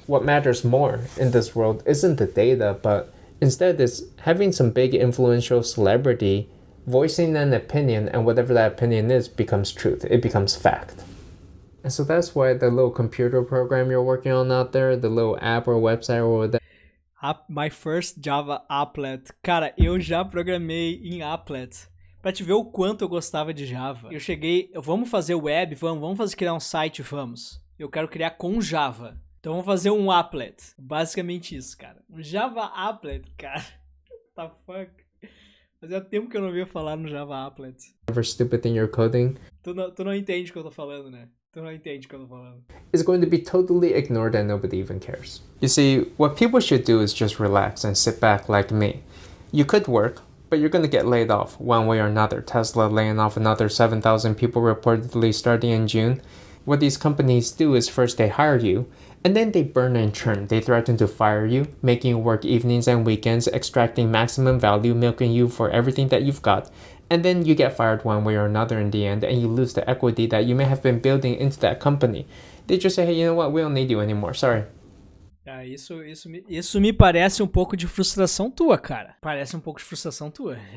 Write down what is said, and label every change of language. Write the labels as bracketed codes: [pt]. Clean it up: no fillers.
[en] What matters more in this world isn't the data, but instead is having some big influential celebrity voicing an opinion, and whatever that opinion is becomes truth. It becomes fact. And so that's why the little computer program you're working on out there, the little app or website or whatever. My first Java applet. [pt] Cara, eu já programei em applet. Pra te ver o quanto eu gostava de Java. Eu cheguei, vamos fazer web, vamos criar um site, vamos. Eu quero criar com Java. Então vamos fazer um applet. Basicamente isso, cara. Um Java applet, cara. [en] What the fuck? [pt] Fazia tempo que eu não ouvia falar no Java applet. [en] Whatever stupid thing you're coding. [pt] Tu não entende o que eu tô falando, né? Tu não entende o que eu tô falando. [en] Is going to be totally ignored and nobody even cares. You see, what people should do is just relax and sit back like me. You could work, but you're going to get laid off one way or another. Tesla laying off another 7,000 people reportedly starting in June. What these companies do is first they hire you, and then they burn and churn. They threaten to fire you, making you work evenings and weekends, extracting maximum value, milking you for everything that you've got. And then you get fired one way or another in the end, and you lose the equity that you may have been building into that company. They just say, hey, you know what, we don't need you anymore, sorry. [pt] Ah, isso me parece um pouco de frustração tua, cara. Parece um pouco de frustração tua.